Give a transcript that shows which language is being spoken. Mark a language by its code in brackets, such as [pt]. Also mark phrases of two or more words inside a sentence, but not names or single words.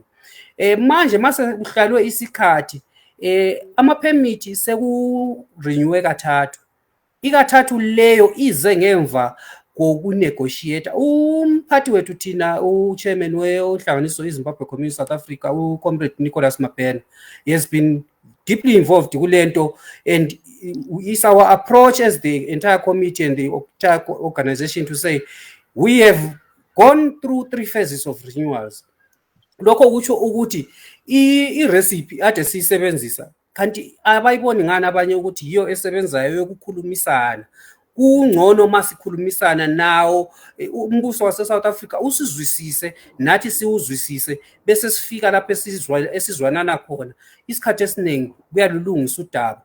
[nd] Manje mase kuhlalwe isikhathi amaphemiti sekurenewe kathathu. Ikathathu leyo ize ngemva kokunegotiate. Umphathi wethu thina uchairman wenhlanganiso iZimbabwe Community South Africa uComrade Nicholas Mapena, [en] he has been deeply involved kulento, and it's our approach as the entire committee and the entire organization to say we have gone through 3 phases of renewals. [nd] Lokho kutsho ukuthi i-recipe ade siyisebenzisa kanti abayiboni ngani abanye ukuthi yiyo esebenzayo yokukhulumisana kungcono masikhulumisana nawo umbuso wase South Africa usizwisise nathi siwuzwisise bese sifika lapho esizwanana khona isikhathi esiningi kuyalulungisa udaba.